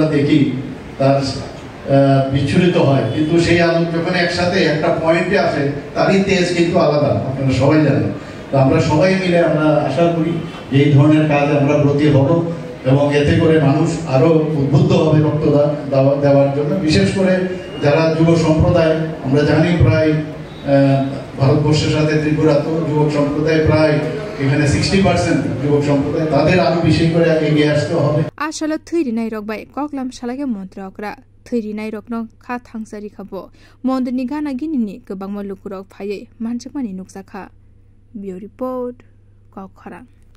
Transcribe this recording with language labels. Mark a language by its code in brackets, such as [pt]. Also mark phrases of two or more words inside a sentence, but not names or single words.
[bn] দেখি তার বিচ্ছুরিত হয় কিন্তু সেই আলো যখন একসাথে একটা পয়েন্টে আসে তারই তেজ কিন্তু আলাদা আপনারা সবাই জানেন তো আমরা সবাই মিলে আমরা আশা করি যে এই ধরনের কাজ আমরা ব্রতী হব এবং এতে করে মানুষ আরো উদ্বুদ্ধ হবে রক্তদান দেওয়ার জন্য বিশেষ করে যারা যুব সম্প্রদায় আমরা জানি প্রায় ভারতবর্ষের সাথে ত্রিপুরা তো যুবক সম্প্রদায় প্রায় এখানে 60% যুবক সম্প্রদায় তাদের আরো বেশি করে এগিয়ে আসতে হবে [trp] আসলে থৈরিনাই রকবাই ককলাম সালাগে মন্ত্র अक्रा थैरिनाय रकनो खा थांसारि खाबो मन्दिरनि गाना गिनिनि गोबां मलुकुरक फायै मानसिमानि नुकसाखा बिउ रिपोर्ट कखरा।